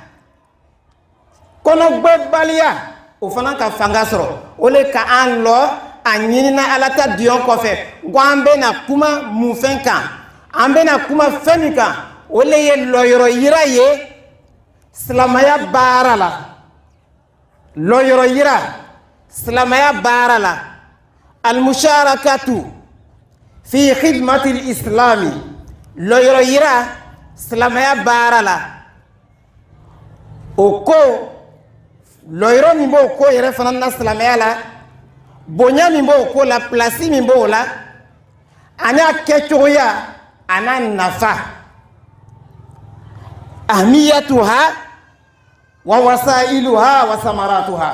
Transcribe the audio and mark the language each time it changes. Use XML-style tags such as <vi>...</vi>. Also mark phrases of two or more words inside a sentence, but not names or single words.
<bm>kɔnɔgbɛbaliya o fana ka fanga sɔrɔ o le ka an lɔ a ɲinina ala ta diɲɛ kɔfɛ ko an bɛna kuma mun fɛn kan an bɛna kuma fɛn min kan o le ye lɔyɔrɔ yira ye silamaya baara la lɔyɔrɔ yira silamaya baara la</bm> <ar>المشاركة في خدمة الإسلام</ar> <bm>lɔyɔrɔ yira silamaya baara la o ko lɔyɔrɔ min b'o ko yɛrɛ fana na silamaya la bonya min b'o ko la place min b'o la ani a kɛcogoya ana nafa</bm> <ar>أهميتها ووسائلها وثمراتها.</ar>